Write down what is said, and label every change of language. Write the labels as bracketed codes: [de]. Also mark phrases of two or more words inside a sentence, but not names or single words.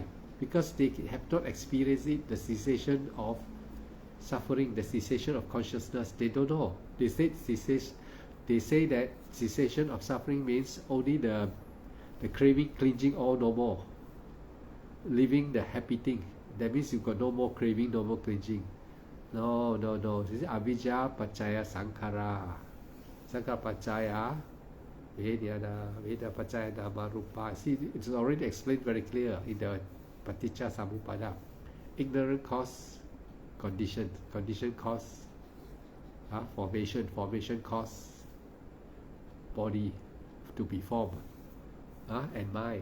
[en] Because they have not experienced it, the cessation of suffering, the cessation of consciousness. They don't know. They say that cessation of suffering means only the craving, clinging, all no more. Living the happy thing. That means you got no more craving, no more clinging. No. This is [pi] avijja paccaya sankhara. Sankhara paccaya veda paccaya nama rupa. [en] See, it's already explained very clear in the Paticca Samuppada. Ignorant cause condition cause formation cause body, to be formed. And mind.